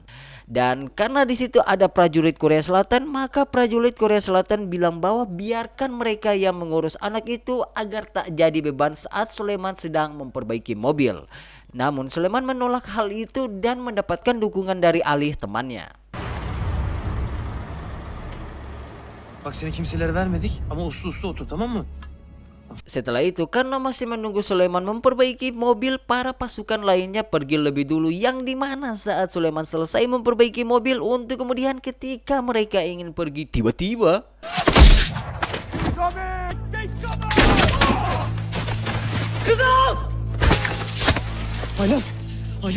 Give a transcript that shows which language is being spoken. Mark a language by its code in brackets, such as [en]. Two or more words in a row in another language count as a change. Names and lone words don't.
[id] Dan karena di situ ada prajurit Korea Selatan, maka prajurit Korea Selatan bilang bahwa biarkan mereka yang mengurus anak itu agar tak jadi beban saat Sulaiman sedang memperbaiki mobil. Namun Sulaiman menolak hal itu dan mendapatkan dukungan dari Ali temannya. [tr] Bak seni kimselere vermedik ama uslu uslu otur, tamam mı? [id] Setelah itu, karena masih menunggu Sulaiman memperbaiki mobil, para pasukan lainnya pergi lebih dulu, yang dimana saat Sulaiman selesai memperbaiki mobil, untuk kemudian ketika mereka ingin pergi, tiba-tiba Ayla! Ayla!